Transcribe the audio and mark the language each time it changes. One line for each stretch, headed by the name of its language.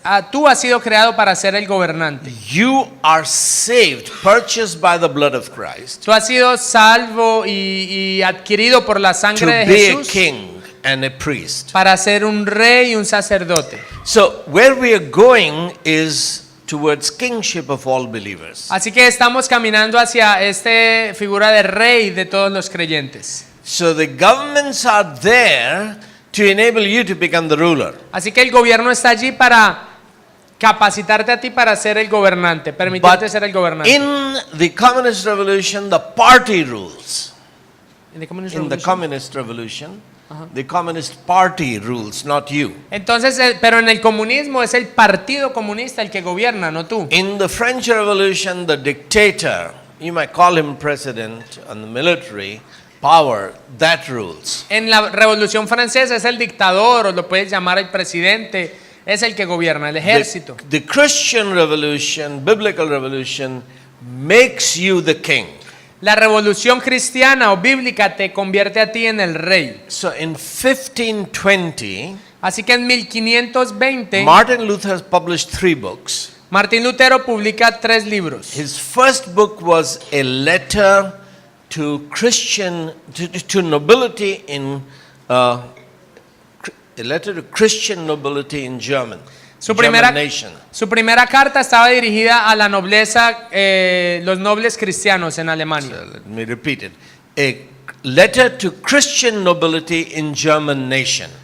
Spanish: Tú has sido creado para ser el gobernante.
English: You are saved, purchased by the blood of Christ,
Spanish: Tú has sido salvo y adquirido por la
English: to
Spanish: sangre de
English: be a
Spanish: Jesús
English: king and a priest.
Spanish: para ser un rey y un sacerdote.
English: So where we are going is towards kingship of all believers.
Spanish: Así que estamos caminando hacia esta figura de rey de todos los creyentes.
English: So the governments are there to enable you to become the ruler.
Spanish: Así que el gobierno está allí para capacitarte a ti para ser el gobernante, permitirte ser el gobernante.
English: In the communist revolution, the party rules. In the Communist In the Revolution. communist revolution, the communist party rules, not you.
Spanish: Entonces, pero en el comunismo es el partido comunista el que gobierna, no tú.
English: In the French Revolution, the dictator, you might call him president, and the military power, that rules.
Spanish: En la Revolución Francesa es el dictador, o lo puedes llamar el presidente, es el que gobierna, el ejército.
English: The Christian Revolution, biblical revolution, makes you the king.
Spanish: La revolución cristiana o bíblica te convierte a ti en el rey.
English: So in 1520,
Spanish: Así que en 1520,
English: Martin Luther published 3 books.
Spanish: Martín Lutero publica 3 libros.
English: His first book was a letter to Christian, to nobility in, a letter to Christian nobility in German. German nation.
Spanish: Su primera carta estaba dirigida a la nobleza, los nobles cristianos en Alemania.
English: So let me repeat it. A letter to Christian nobility in German nation.